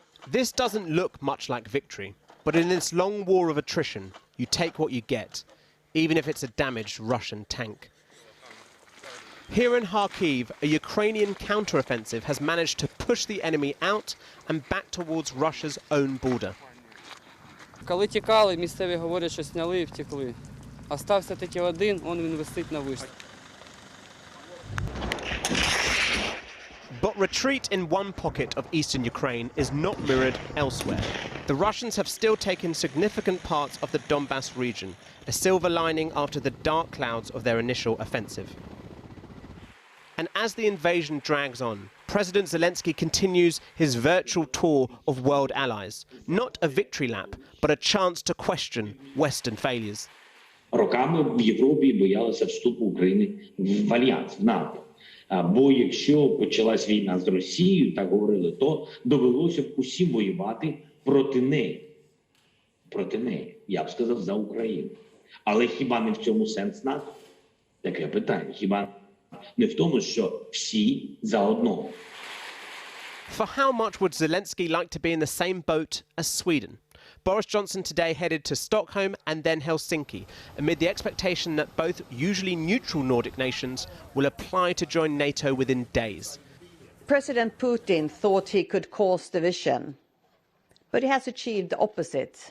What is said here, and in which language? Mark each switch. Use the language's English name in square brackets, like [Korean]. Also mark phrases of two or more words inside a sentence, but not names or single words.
[English] This doesn't look much like victory, but in this long war of attrition, you take what you get, even if it's a damaged Russian tank. Here in Kharkiv, a Ukrainian counteroffensive has managed to push the enemy out and back towards Russia's own border. [Ukrainian] Коли тікали, місцеві говорять, що сняли і втекли. Остався таки один, він висить на вишці. [English] But retreat in one pocket of eastern Ukraine is not mirrored elsewhere. The Russians have still taken significant parts of the Donbass region, a silver lining after the dark clouds of their initial offensive. And as the invasion drags on, President Zelensky continues his virtual tour of world allies. Not a victory lap, but a chance to question Western failures. [Ukrainian] Роками в Європі боялися вступу України в альянс, в НАТО. Бо якщо почалась війна з Росією, так говорили, то довелося б усім воювати проти неї. Проти неї, я б сказав, за Україну. Але хіба не в цьому сенс НАТО? Таке питання. Хіба не в тому, що всі за одного? [English] For how much would Zelensky like to be in the same boat as Sweden? Boris Johnson today headed to Stockholm and then Helsinki, amid the expectation that both usually neutral Nordic nations will apply to join NATO within days. President Putin thought he could cause division, but he has achieved the opposite.